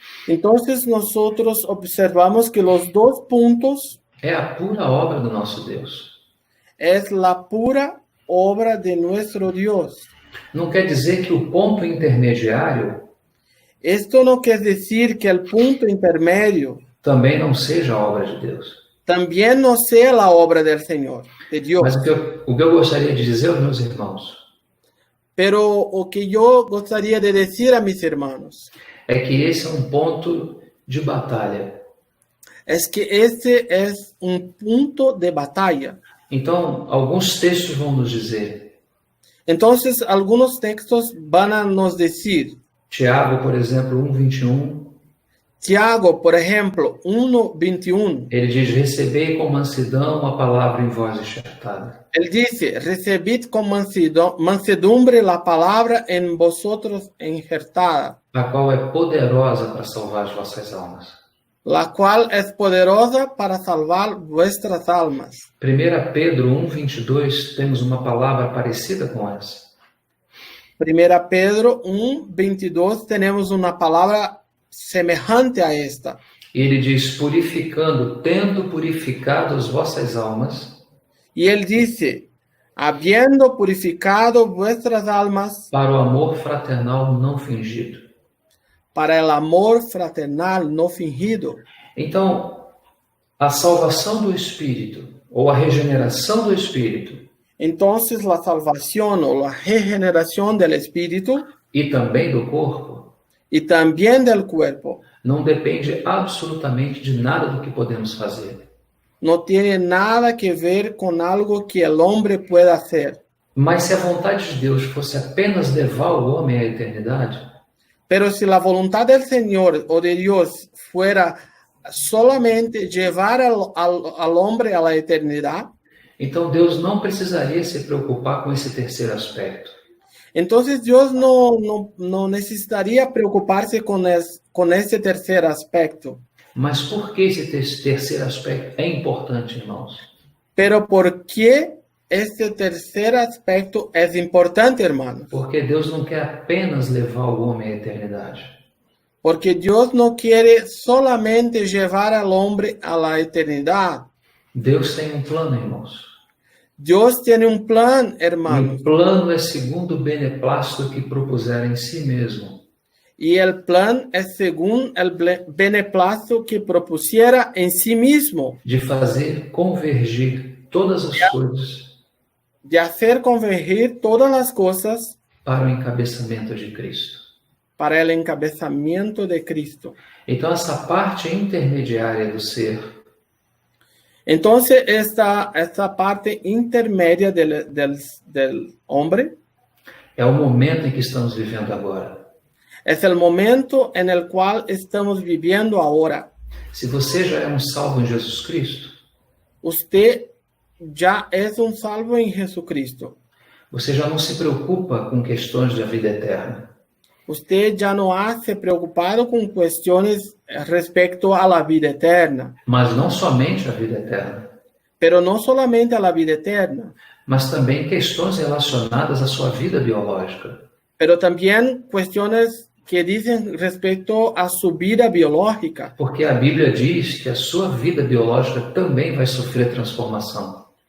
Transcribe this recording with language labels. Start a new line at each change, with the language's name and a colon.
Spanish: Entonces nosotros observamos que los 2 puntos
Portuguese: é a pura obra do nosso Deus.
Spanish: es la pura obra de nuestro Dios.
Portuguese: Não quer dizer que o ponto intermediário
Spanish: Esto no quiere decir que el punto intermedio
Portuguese: também não seja a obra de Deus.
Spanish: también no sea la obra del Señor, de Dios.
Portuguese: Mas o que eu gostaria de dizer aos meus irmãos
Spanish: Pero o que yo gustaría de decir a mis hermanos
Portuguese: é que esse é um ponto de batalha.
Spanish: es que este es un punto de batalla.
Portuguese: Então, alguns textos vão nos dizer.
Spanish: Entonces, algunos textos van a nos decir,
Portuguese: Tiago, por exemplo, 1:21,
Spanish: Tiago, por ejemplo, 1:21,
Portuguese: ele diz: recebei com mansidão a palavra em voz enxertada.
Spanish: él dice, recibid con mansedumbre la palabra en vosotros injertada,
Portuguese: A qual é poderosa para salvar as vossas almas.
Spanish: la cual es poderosa para salvar vuestras almas.
Portuguese: 1 Pedro 1:22, temos uma palavra parecida com essa.
Spanish: 1 Pedro 1:22 tenemos una palabra semejante a esta.
Portuguese: Ele diz: purificando, tendo purificado as vossas almas,
Spanish: Y él dice, habiendo purificado vuestras almas
Portuguese: para o amor fraternal não fingido.
Spanish: para el amor fraternal no fingido.
Portuguese: Então, a salvação do Espírito, ou a regeneração do Espírito,
Spanish: Entonces la salvación o la regeneración del espíritu
Portuguese: e também do corpo,
Spanish: y también del cuerpo
Portuguese: não depende absolutamente de nada do que podemos fazer.
Spanish: No tiene nada que ver con algo que el hombre pueda hacer.
Portuguese: Mas se a vontade de Deus fosse apenas levar o homem à eternidade,
Spanish: Pero si la voluntad del Señor o de Dios fuera solamente llevar al hombre a la eternidad,
Portuguese: então Deus não precisaria se preocupar com esse terceiro aspecto.
Spanish: entonces Dios no necesitaría preocuparse con este tercer aspecto.
Portuguese: Mas por que esse terceiro aspecto é importante, irmãos?
Spanish: Pero ¿por qué este tercer aspecto es importante, hermanos?
Portuguese: Porque Deus não quer apenas levar o homem à eternidade.
Spanish: Porque Dios no quiere solamente llevar al hombre a la eternidad.
Portuguese: Deus tem um plano, irmãos.
Spanish: Dios tiene un plan,
Portuguese: E
Spanish: hermanos.
Portuguese: o plano é segundo o beneplácito que propuser em si mesmo.
Spanish: Y el plan es según el beneplácito que propusiera en sí mismo,
Portuguese: De fazer convergir todas as coisas
Spanish: de hacer convergir todas las cosas
Portuguese: para o encabeçamento de Cristo.
Spanish: para el encabezamiento de Cristo.
Portuguese: Então, essa parte intermediária do ser
Spanish: Entonces, esta parte intermedia del hombre
Portuguese: é o momento em que estamos vivendo agora.
Spanish: es el momento en el cual estamos viviendo ahora.
Portuguese: Se você já é um salvo em Jesus Cristo,
Spanish: Usted ya es un salvo en Jesucristo.
Portuguese: você já não se preocupa com questões da vida eterna.
Spanish: Usted ya no se preocupado con cuestiones respecto a la vida eterna.
Portuguese: Mas não somente a vida eterna,
Spanish: Pero no solamente a la vida eterna,
Portuguese: mas também questões relacionadas à sua vida biológica.
Spanish: pero también cuestiones que dicen respecto a su vida biológica.
Portuguese: Porque a Bíblia diz que a sua vida biológica também vai sofrer transformação.